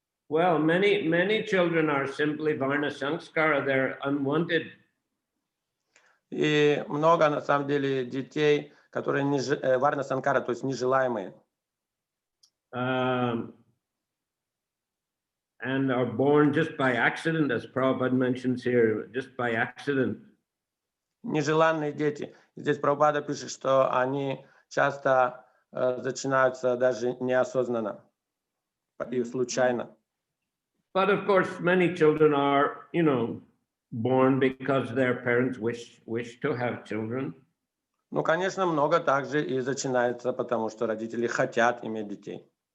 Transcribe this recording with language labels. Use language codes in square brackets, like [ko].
[en] Well, many children are simply varna sanskara, they're unwanted. [ru] И много, на самом деле, детей, которые варна санкара, то есть нежелаемые. [en] And are born just by accident, as Prabhupada mentions here, just by accident. [ru] Нежеланные дети. Здесь Прабхупада пишет, что они часто зачинаются даже неосознанно и случайно. [en] But of course, many children are, you know, born because their parents wish to have children. [ru] Ну, конечно, много также и зачинается, потому что родители хотят иметь детей.